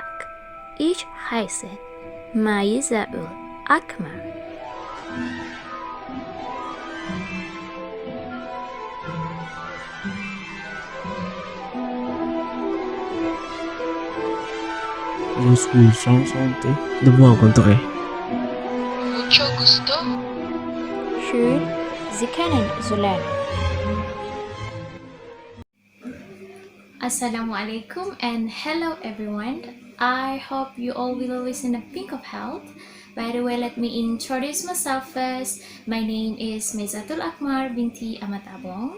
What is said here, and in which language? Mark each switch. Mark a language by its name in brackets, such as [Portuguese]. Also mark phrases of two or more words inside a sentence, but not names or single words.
[German] Ich heiße MAIEZATUL AKMAR. [French] Je suis enchanté de vous rencontrer. [Spanish] Mucho gusto. [German] Schön, Sie kennenzulernen. [English] Assalamualaikum and hello everyone. I hope you all will always in a pink of health. By the way, let me introduce myself first. My name is MAIEZATUL AKMAR BINTI AMATABONG.